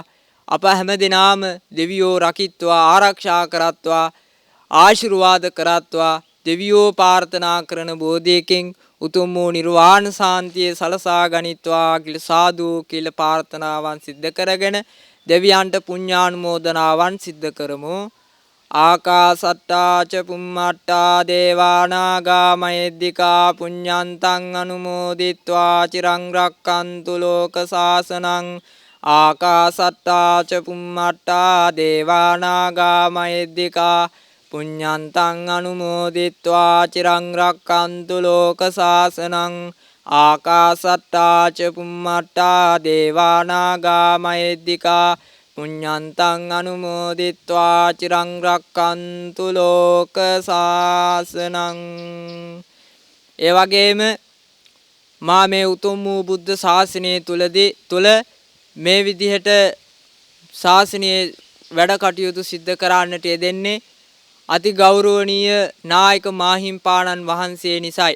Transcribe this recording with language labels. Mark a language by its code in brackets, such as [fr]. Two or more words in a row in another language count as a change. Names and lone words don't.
[si] අප හැමදෙනාම දෙවියෝ රකිත්වා ආරක්ෂා කරත්වා ආශිර්වාද කරත්වා. දෙවියෝ ප්‍රාර්ථනා කරන බෝධියකින් උතුම් වූ නිර්වාණ සාන්තිය සලසා ගනිත්වා කියලා සාදු කියලා ප්‍රාර්ථනාවන් සිද්ධ කරගෙන දෙවියන්ට පුණ්‍යානුමෝදනාවන් සිද්ධ කරමු. [pi] ආකාසට්ටා ච පුම්මට්ටා දේවානාගා මහිද්దికා පුඤ්ඤන්තං අනුමෝදිත්වා චිරං රක්칸තු ලෝක සාසනං. ආකාසට්ටා ච පුම්මට්ටා දේවානාගා මහිද්దికා පුඤ්ඤන්තං අනුමෝදිත්වා චිරං රක්칸තු ලෝක සාසනං. ආකාසට්ටා ච පුම්මට්ටා දේවානාගා මහිද්దికා පුඤ්ඤන්තං අනුමෝදිත්වා චිරං රක්칸තු ලෝක සාසනං. [si] ඒ වගේම මා මේ උතුම් වූ බුද්ධ ශාසනය තුල මේ විදිහට ශාසනයේ වැඩ කටයුතු සිද්ධ කරන්නට යෙදෙන්නේ අති ගෞරවනීය නායක මාහිම්පාණන් වහන්සේ නිසයි.